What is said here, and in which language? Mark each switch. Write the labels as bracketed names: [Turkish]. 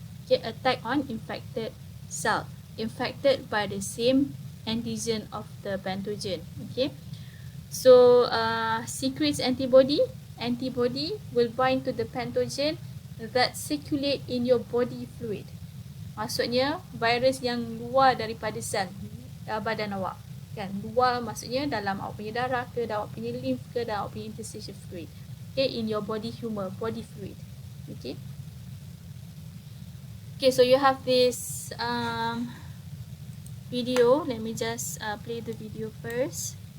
[English] Okay, attack on infected cell infected by the same antigen of the pathogen. Okay, so secretes antibody. Antibody will bind to the pathogen that circulate in your body fluid. [Malay] Maksudnya virus yang luar daripada sel badan awak. Kan, luar maksudnya dalam awak punya darah ke, dalam awak punya lymph ke, dalam awak punya interstitial fluid. [English] Okay, in your body humor, body fluid. Okay. Okay, so you have this video. Let me just play the video first.